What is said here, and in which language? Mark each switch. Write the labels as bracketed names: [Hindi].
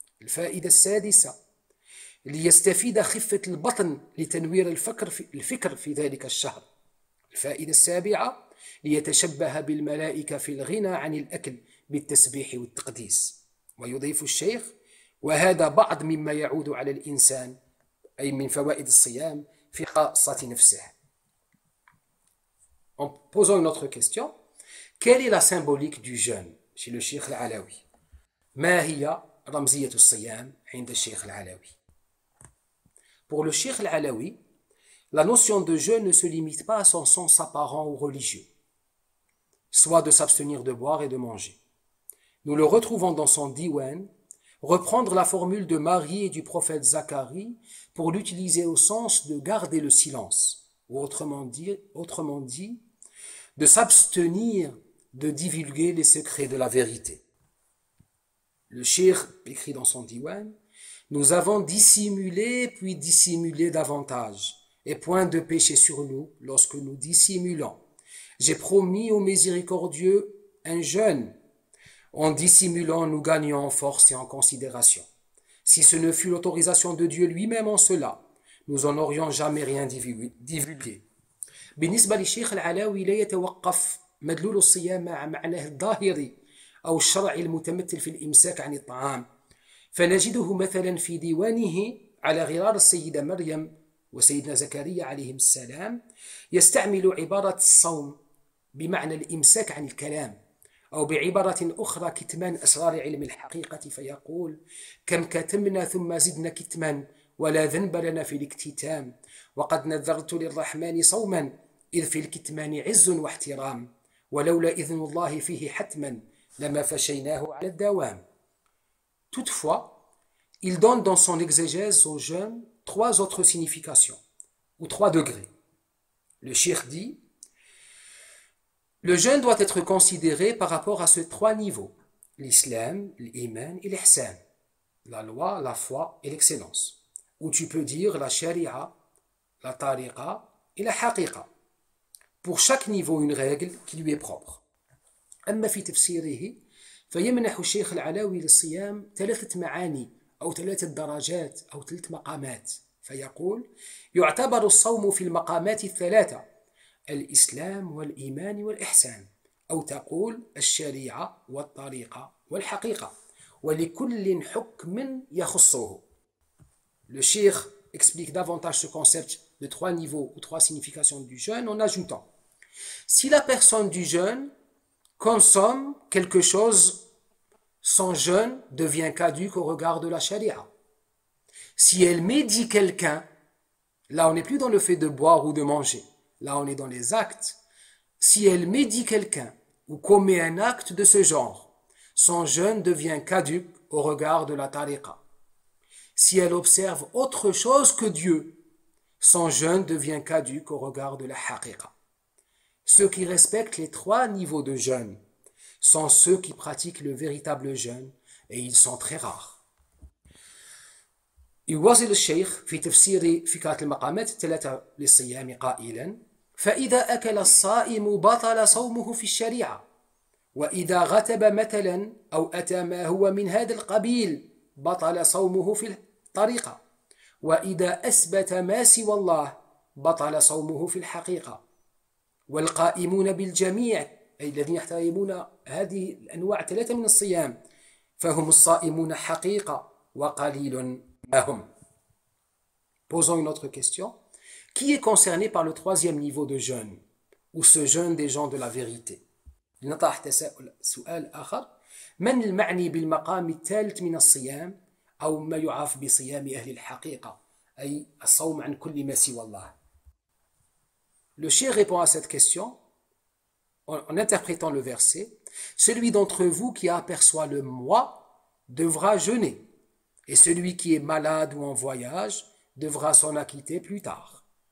[Arabic] الفائدة السادسة ليستفيد خفة البطن لتنوير الفكر في ذلك الشهر. الفائدة السابعة ليتشبه بالملائكة في الغنى عن الأكل بالتسبيح والتقديس. ويضيف الشيخ وهذا بعض مما يعود على الإنسان أي من فوائد الصيام في خاصة نفسه. [French] En posant une autre question, quelle est la symbolique du jeûne chez le Cheikh Al-Alawi? [Arabic] ما هي رمزية الصيام عند الشيخ العلاوي? [French] Pour le Cheikh Al-Alawi, la notion de jeûne ne se limite pas à son sens apparent ou religieux, soit de s'abstenir de boire et de manger. Nous le retrouvons dans son diwan, reprendre la formule de Marie et du prophète Zacharie pour l'utiliser au sens de garder le silence, ou autrement dit, de s'abstenir de divulguer les secrets de la vérité. Le cheikh écrit dans son diwan, nous avons dissimulé puis dissimulé davantage, et point de péché sur nous lorsque nous dissimulons. J'ai promis au miséricordieux un jeûne. En dissimulant, nous gagnons en force et en considération. Si ce ne fut l'autorisation de Dieu lui-même en cela, nous en aurions jamais rien divulgué. [Arabic] بالنسبة للشيخ العلاوي لا يتوقف مدلول الصيام مع معناه الظاهري أو الشرعي المتمثل في الإمساك عن الطعام، فنجده مثلا في ديوانه على غرار السيدة مريم وسيدنا زكريا عليهم السلام يستعمل عبارة الصوم بمعنى الإمساك عن الكلام، أو بعبارة أخرى كتمان أسرار علم الحقيقة فيقول كم كتمنا ثم زدنا كتما ولا ذنب لنا في الاكتتام وقد نذرت للرحمن صوما إذ في الكتمان عز واحترام ولولا إذن الله فيه حتما لما فشيناه على الدوام. [French] Toutefois, il donne dans son exégèse au jeûne trois autres significations, ou trois degrés. Le cheikh dit, le jeûne doit être considéré par rapport à ces trois niveaux, l'islam, l'iman et l'ihsan, la loi, la foi et l'excellence, ou tu peux dire la sharia, la tariqa et la haqiqa. Pour chaque niveau une règle qui lui est propre. [Arabic] أما في تفسيره فيمنح الشيخ العلاوي للصيام 3 معاني أو 3 درجات أو 3 مقامات. فيقول: يعتبر الصوم في المقامات الثلاثة: الإسلام والإيمان والإحسان، أو تقول الشريعة والطريقة والحقيقة، ولكل حكم يخصه. [French] Le Cheikh explique davantage ce concept de 3 niveaux ou 3 significations du jeûne en ajoutant: si la personne du jeûne consomme quelque chose, son jeûne devient caduc au regard de la charia. Si elle médit quelqu'un, là on n'est plus dans le fait de boire ou de manger, là on est dans les actes. Si elle médit quelqu'un ou commet un acte de ce genre, son jeûne devient caduc au regard de la tariqa. Si elle observe autre chose que Dieu, son jeûne devient caduc au regard de la haqiqa. Ceux qui respectent les 3 niveaux de jeûne sont ceux qui pratiquent le véritable jeûne, et ils sont très rares. [Arabic] يواصل الشيخ في تفسير فكرة المقامات الثلاثة للصيام قائلا: فإذا أكل الصائم بطل صومه في الشريعة، وإذا غتب مثلا أو أتى ما هو من هذا القبيل بطل صومه في الطريقة، وإذا أثبت ما سوى الله بطل صومه في الحقيقة. والقائمون بالجميع أي الذين يحترمون هذه الأنواع 3 من الصيام فهم الصائمون حقيقة وقليل ما هم. [French] Posons une autre question. Qui est concerné par le 3e niveau de jeûne, ou ce jeûne des gens de la vérité? [Arabic] لنطرح سؤال آخر: من المعني بالمقام الثالث من الصيام، أو ما يعرف بصيام أهل الحقيقة، أي الصوم عن كل ما سوى الله؟ [French] Le Cheikh répond à cette question en interprétant le verset: celui d'entre vous qui aperçoit le mois devra jeûner, et celui qui est malade ou en voyage devra s'en acquitter plus tard.